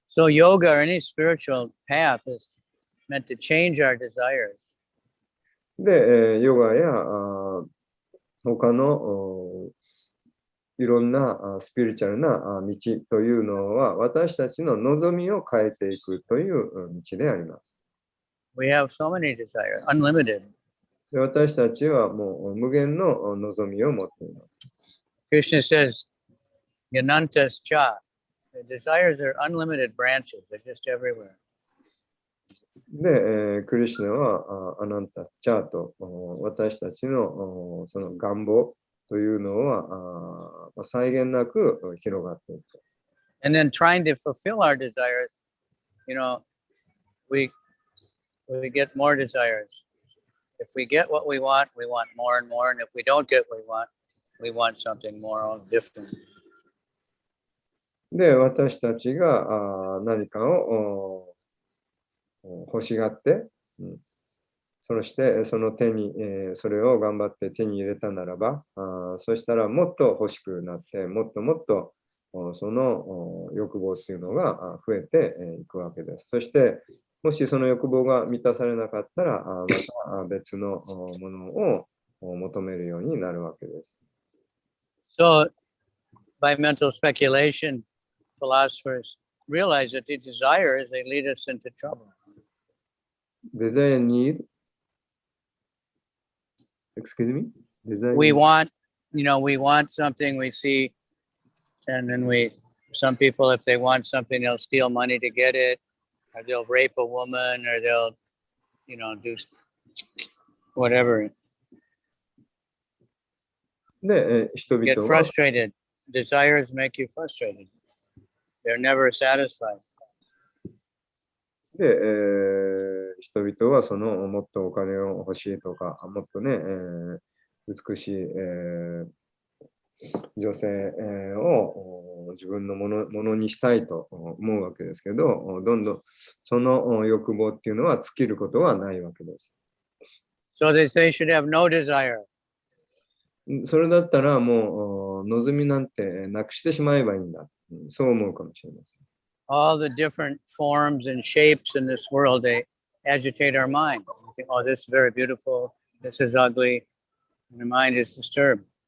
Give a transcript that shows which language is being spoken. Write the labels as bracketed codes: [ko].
[en] So yoga or any spiritual path is meant to change our desires. [ja] で、ヨガや他のいろんなスピリチュアルな道というのは私たちの望みを変えていくという道であります。 [en] We have so many desires, unlimited. [ja] で、私たちはもう無限の望みを持っています。 [en] Krishna says, Yanantas cha. The desires are unlimited branches, they're just everywhere. [ja] で、クリシュナはアナンタチャーと私たちのその願望というのは際限なく広がっていく。 [en] And then trying to fulfill our desires, we get more desires. If we get what we want more and more. And if we don't get what we want something more different. [ja] で、私たちが何かを欲しがって、そしてその手に、それを頑張って手に入れたならば、そしたらもっと欲しくなって、もっともっとその欲望っていうのが増えていくわけです。そして、もしその欲望が満たされなかったら、また別のものを求めるようになるわけです。 [en] So, by mental speculation, philosophers realize that the desires, they lead us into trouble. Desire need? Excuse me? Desire we need. want something we see, and then some people, if they want something, they'll steal money to get it, or they'll rape a woman, or they'll, do whatever. [ja] で、人々 [en] Get [ja] は [en] frustrated. Desires make you frustrated. They're never satisfied. [ja] で、人々はそのもっとお金を欲しいとか、もっとね、美しい、女性、を自分のものにしたいと思うわけですけど、どんどんその欲望っていうのは尽きることはないわけです。 [en] So they say should have no desire. [ja] それだったらもう望みなんてなくしてしまえばいいんだ。そう思うかもしれません。 [en] All the different forms and shapes in this world, they agitate our mind. We think, oh, this is very beautiful, this is ugly, and the mind is disturbed.